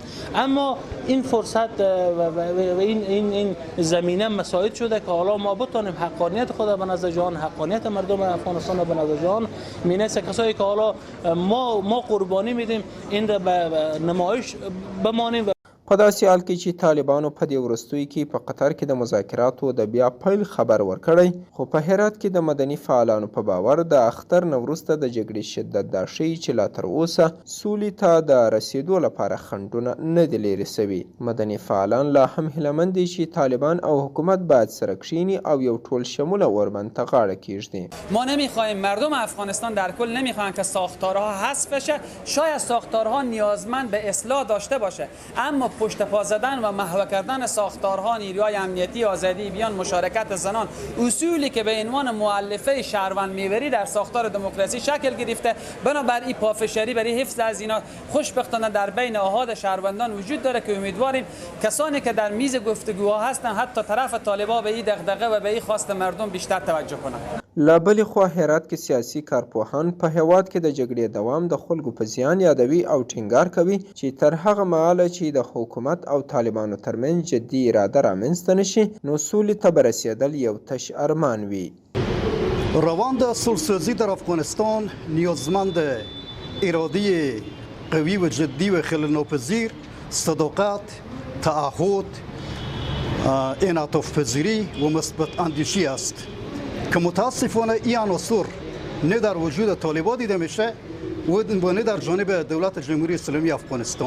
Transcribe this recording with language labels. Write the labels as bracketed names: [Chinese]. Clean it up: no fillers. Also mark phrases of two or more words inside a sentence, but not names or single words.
[Persian] اما این فرصت و این زمینه مساعد شده که حالا ما بتونیم حقانیت خود به نظر جهان، حقانیت مردم افغانستان به نظر جهان مینسه کسایی که حالا ما قربانی میدیم این را به نمایش بمانیم. [Pashto] په داسې حال کې چې طالبانو په دې وروستیو کې په قطر کې د مذاکراتو د بیا پیل خبر ورکړی، خو په هرات کې د مدني فعالانو په باور د اختر نه وروسته د جګړې شدت دا ښیي چې لا تر اوسه سولې ته د رسېدو لپاره خنډونه نه دي لیرې سوي. مدني فعالان لا هم هیلهمند دي چې طالبان او حکومت باید سره کښیني او یو ټول شموله اوربند ته غاړه کیږدي. [Persian] ما نمیخواهیم، مردم افغانستان در کل نمیخواهند که ساختارها حذف بشه. شاید ساختارها نیازمند به اصلاح داشته باشه، اما پشت پا زدن و محو کردن ساختارها، نیروهای امنیتی، آزادی بیان، مشارکت زنان، اصولی که به عنوان مؤلفه شهروند میبری در ساختار دموکراسی شکل گرفته، بنابراین پافشاری برای حفظ از اینا خوشبختانه در بین احاد شهروندان وجود داره که امیدواریم کسانی که در میز گفتگوها هستن حتی طرف طالبان به این دغدغه و به این خواست مردم بیشتر توجه کنند. [Pashto] له بلې خوا هرات کې سیاسي کارپوهان په هیواد کې د جګړې دوام د خلکو په زیان یادوي او ټینګار کوي چې تر هغه مهاله چې د حکومت او طالبانو ترمنځ جدي اراده رامنځته نشي نو سولې ته به رسېدل یو تش ارمان وي. [Persian] روند صلح‌سازی در افغانستان نیازمند اراده قوی و جدی و خلل‌ناپذیر، صداقت، تعهد، انعطاف پذیری و مثبت اندیشی است که متاسفانه این عناصر نه در وجود طالبان دیده میشه و نه در جانب دولت جمهوری اسلامی افغانستان.